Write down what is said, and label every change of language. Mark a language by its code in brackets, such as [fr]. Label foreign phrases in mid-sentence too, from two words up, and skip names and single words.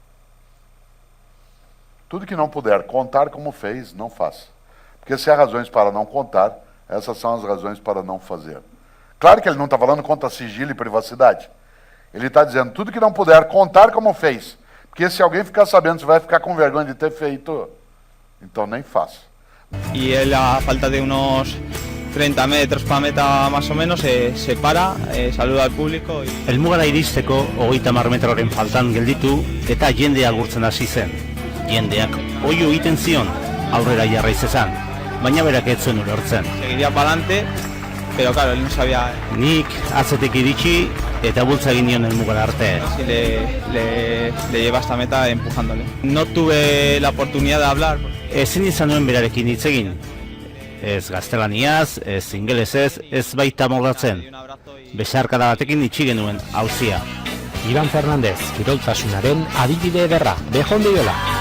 [pt] Tudo que não puder contar como fez, não faça. Porque se há razões para não contar, essas são as razões para não fazer. Claro que ele não está falando contra sigilo e privacidade. Ele está dizendo tudo que não puder contar como fez. Porque se alguém ficar sabendo, você vai ficar com vergonha de ter feito, então nem faça. [es] Y él a falta de unos 30 metros para meta más o menos se para, saluda al público. [eu] Helmugara iristeko 30 metroren faltan gelditu eta jendea agurtzen hasi zen. Jendeak oihu egiten zion aurrera jarraiz zezan, baina berak ez zuen ulertzen. [es] Seguiría para adelante, pero claro, él no sabía [eu] Nik atzetik iritsi eta bultza egin nion helmugara arte. [es] si le lleva hasta meta empujándole. No tuve la oportunidad de hablar. [eu] Ezin izan nuen berarekin hitz egin. Ez gaztelaniaz, ez ingelesez, ez baita moldatzen. Besarkada batekin itxi genuen auzia. Iban Fernandez, kiroltasunaren adibide ederra, bejon diola.